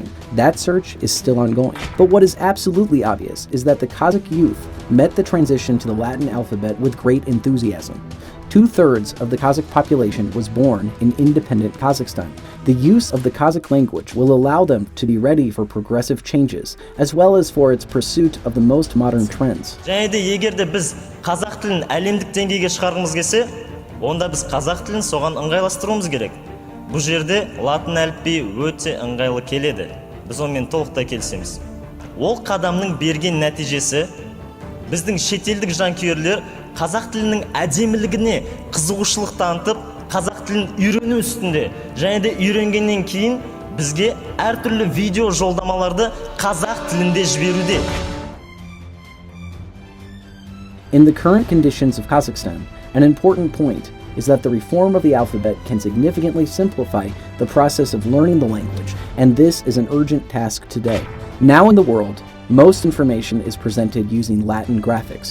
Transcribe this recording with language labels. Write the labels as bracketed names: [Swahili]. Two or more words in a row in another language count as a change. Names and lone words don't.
[English] That search is still ongoing. But what is absolutely obvious is that the Kazakh youth met the transition to the Latin alphabet with great enthusiasm. 2/3 of the Kazakh population was born in independent Kazakhstan. The use of the Kazakh language will allow them to be ready for progressive changes, as well as for its pursuit of the most modern trends. [Kazakh] Және де егерде біз қазақ тілін әлемдік деңгейге шығарғымыз келсе, онда біз қазақ тілін соған ыңғайластыруымыз керек. Бұл жерде латын әліпбиі өте ыңғайлы келеді. Біз онымен толықтай келісеміз. Ол қадамның берген нәтижесі біздің шетелдік жанкүйерлер қазақ тілінің әдемілігіне қызығушылық танытып, қазақ тілін үйрену үстінде, және де үйренгеннен кейін бізге әртүрлі видео жолдамаларды қазақ тілінде жіберуде. [English] In the current conditions of Kazakhstan, an important point is that the reform of the alphabet can significantly simplify the process of learning the language, and this is an urgent task today. Now in the world, most information is presented using Latin graphics.